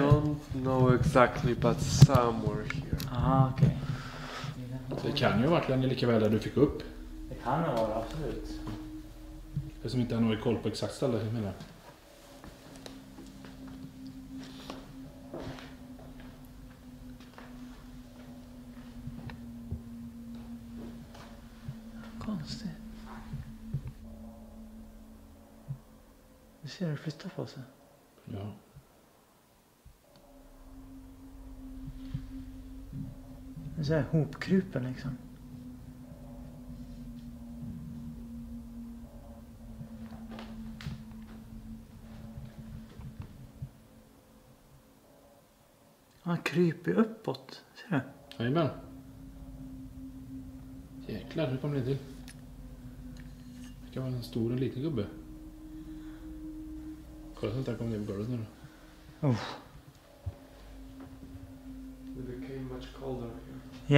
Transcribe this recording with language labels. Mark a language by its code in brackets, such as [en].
[en] Don't know exactly, but somewhere here. [sv] Aha, okej. Så det kan ju ha varit lika väl där du fick upp. Det kan det vara, absolut. Jag som inte har någon koll på exakt ställe. Jag menar. Konstigt. Du ser det flytta på sig. Ja. Det är så här hopkrupen liksom. Han kryper uppåt. Ser du? Jajamän. Jäklar, hur kommer det till? Det kan vara en stor och en liten gubbe. Kolla så att där kommer ner på golvet nu då. [en] It became much colder here.